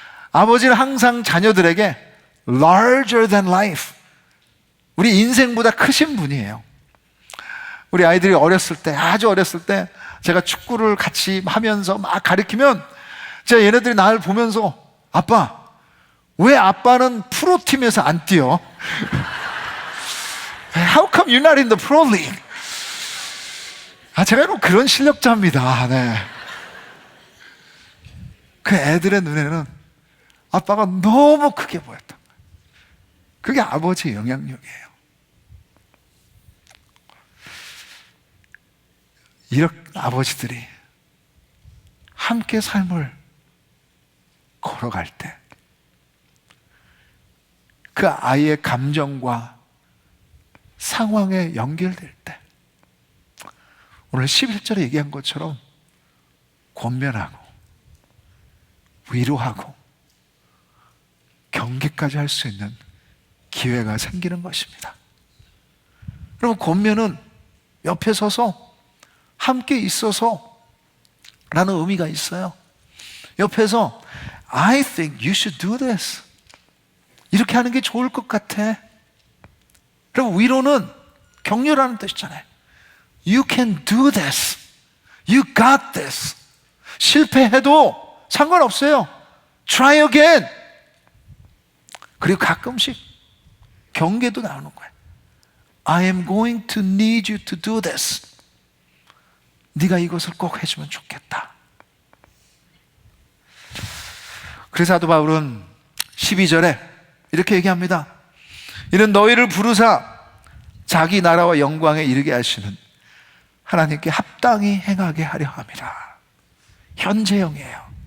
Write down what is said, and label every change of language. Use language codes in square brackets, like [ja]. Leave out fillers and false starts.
[ko] 아버지는 항상 자녀들에게 [en] larger than life, [ko] 우리 인생보다 크신 분이에요. 우리 아이들이 어렸을 때, 아주 어렸을 때 제가 축구를 같이 하면서 막 가르치면 제가 얘네들이 나를 보면서 아빠, 왜 아빠는 프로팀에서 안 뛰어? [en] How come you're not in the pro league? [ko] 제가 여러분 그런 실력자입니다. 네. 그 애들의 눈에는 아빠가 너무 크게 보였다. 그게 아버지의 영향력이에요. 이렇게 아버지들이 함께 삶을 걸어갈 때 그 아이의 감정과 상황에 연결될 때 오늘 11절에 얘기한 것처럼 권면하고 위로하고 경계까지 할 수 있는 기회가 생기는 것입니다. 여러분, 권면은 옆에 서서 함께 있어서 라는 의미가 있어요. 옆에서 [en] I think you should do this, [ko] 이렇게 하는 게 좋을 것 같아. 그리고 위로는 격려라는 뜻이잖아요. [en] You can do this, you got this. [ko] 실패해도 상관없어요. [en] Try again. [ko] 그리고 가끔씩 경계도 나오는 거예요. [en] I am going to need you to do this. [ko] 네가 이것을 꼭 해주면 좋겠다. 그래서 사도 바울은 12절에 이렇게 얘기합니다. 이는 너희를 부르사 자기 나라와 영광에 이르게 하시는 하나님께 합당히 행하게 하려 함이라. 현재형이에요.